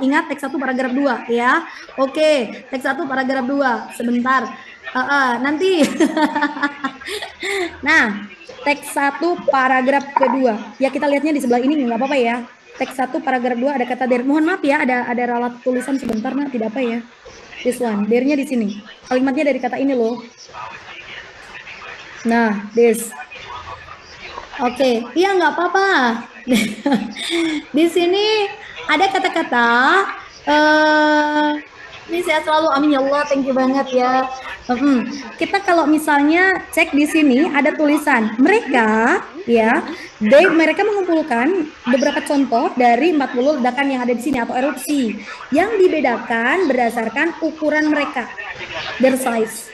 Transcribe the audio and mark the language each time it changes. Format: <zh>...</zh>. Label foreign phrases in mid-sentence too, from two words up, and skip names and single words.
<id>Ingat teks 1 paragraf 2 ya. Oke, teks 1 paragraf 2. Sebentar. Nanti. Nah, teks 1 paragraf kedua. Ya kita lihatnya di sebelah ini nggak apa-apa ya. Teks 1 paragraf 2 ada kata der. Mohon maaf ya, ada ralat tulisan sebentar nah, tidak apa ya.</id> <en>This one,</en> <id>dernya di sini. Kalimatnya dari kata ini loh. Nah, this. Oke, iya nggak apa-apa. Di sini ada kata-kata. Ini saya selalu amin</id> <ar>ya Allah,</ar> <en>thank you</en> <id>banget ya. Kita kalau misalnya cek di sini ada tulisan mereka, ya, mereka mengumpulkan beberapa contoh dari 40 ledakan yang ada di sini atau erupsi yang dibedakan berdasarkan ukuran mereka,</id> <en>their size.</en>